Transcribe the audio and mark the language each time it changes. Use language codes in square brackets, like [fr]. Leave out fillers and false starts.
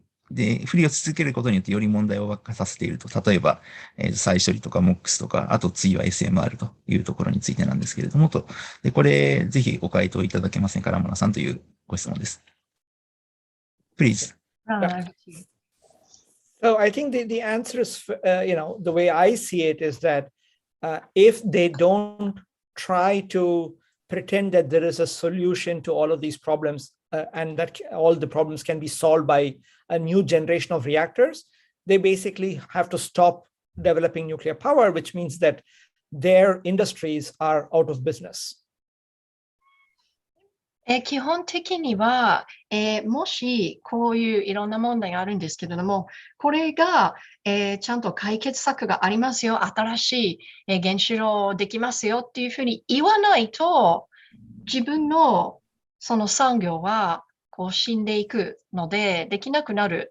[ja] で、不利をし続けることによってより問題を悪化させていると。例えば、再処理とか [en] MOX [ja] とか、あと次は SMR というところについてなんですけれどもと。で、これ、ぜひご回答いただけませんか、ラマナさんというご質問です。 [en] Please. So I think the answer is, the way I see it is that if they don't try to pretend that there is a solution to all of these problems and that all the problems can be solved by a new generation of reactors, they basically have to stop developing nuclear power, which means that their industries are out of business. [ja] 基本的には、もしこういういろんな問題があるんですけれども、これが、ちゃんと解決策がありますよ、新しい、原子炉できますよっていうふうに言わないと、自分のその産業はこう死んでいくので、できなくなる。